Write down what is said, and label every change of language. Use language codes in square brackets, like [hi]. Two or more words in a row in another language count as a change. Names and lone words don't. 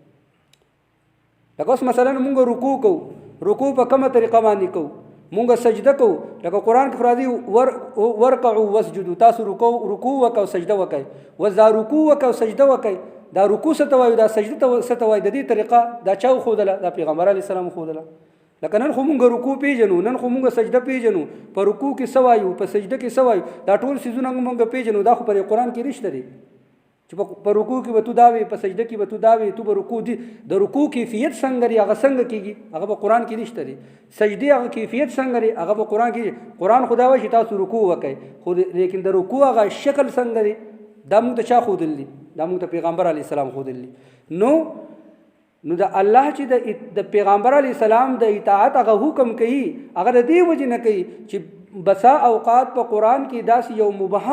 [ps] لکه اوس مثلا مونږ رکوع کوو رکوع په کومه طریقه باندې کوو مونږ سجده کوو لکه قرآن کې راځي [ar] ورکعوا واسجدوا [ps] تاسو رکوع وکاو سجده وکای وذا رکوع وکاو سجده وکای دا رکوع ستوي دا سجده ستوي د دې طریقه دا چا خودله دا پیغمبر [ar] علی السلام [ps] خودله. لکه نن خو مونږ رکوع پیژنو نن خو مونږ سجده پیژنو په رکوع کې سوایو په سجده کې سوایو دا ټول سيزونه مونږ پیژنو دا خو پر قرآن کې نشته دي چې په رکوع کې به تو داوي په سجده کې به تو داوي تو به رکوع دي د رکوع کیفیت څنګه لري هغه څنګه کیږي هغه په قرآن کې نشته دي. سجدي هغه کیفیت څنګه لري هغه په قرآن کې قرآن خدا وایي چې تاسو رکوع وکړئ خو لیکن د رکوع هغه شکل څنګه لري دا موږ ته چا خودلی دا موږ ته پیغمبر [ar] علی السلام [ps] خودلی. نو د الله چې د پیغمبر [ar] علی السلام [ps] د اطاعت هغه حکم کوي هغه د دې وجه نه کوي چې بسا اوقات په قرآن کې داسې یو مبهم